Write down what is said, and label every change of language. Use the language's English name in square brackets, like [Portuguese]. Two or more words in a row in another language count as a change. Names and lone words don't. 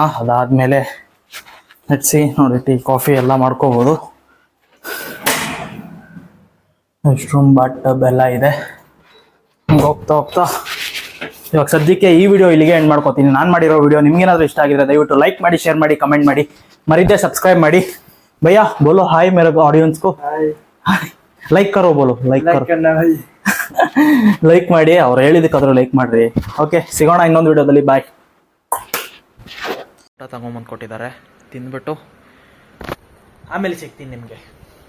[Kannada] ಅದಾದಮೇಲೆ ನೆಟ್ಸಿ ನೋಡಿ ಟೀ ಕಾಫಿ ಎಲ್ಲ ಮಾಡ್ಕೋಬೋದು. [English] rest room, bath tub [Kannada] ಎಲ್ಲ ಇದೆ. ಹೋಗ್ತಾ ಇವಾಗ ಸದ್ಯಕ್ಕೆ ಈ ವಿಡಿಯೋ ಇಲ್ಲಿಗೆ ಎಂಡ್ ಮಾಡ್ಕೋತೀನಿ. ನಾನು ಮಾಡಿರೋ ವಿಡಿಯೋ ನಿಮ್ಗೇನಾದರೂ ಇಷ್ಟ ಆಗಿದ್ರೆ ದಯವಿಟ್ಟು ಲೈಕ್ ಮಾಡಿ, ಶೇರ್ ಮಾಡಿ, ಕಮೆಂಟ್ ಮಾಡಿ, ಮರಿದೇ ಸಬ್ಸ್ಕ್ರೈಬ್ ಮಾಡಿ. [Hindi] भैया बोलो हाय मेरे ऑडियंस को. लाइक करो बोलो, [Kannada] ಲೈಕ್ ಮಾಡಿ. ಅವ್ರು ಹೇಳಿದಕ್ಕಾದ್ರೂ ಲೈಕ್ ಮಾಡ್ರಿ. ಓಕೆ, ಸಿಗೋಣ ಇನ್ನೊಂದು ವಿಡಿಯೋದಲ್ಲಿ. ಬಾಯ್. ಊಟ ತಗೊಂಬಂದು ಕೊಟ್ಟಿದ್ದಾರೆ, ತಿಂದ್ಬಿಟ್ಟು ಆಮೇಲೆ ಸಿಗ್ತೀನಿ ನಿಮಗೆ.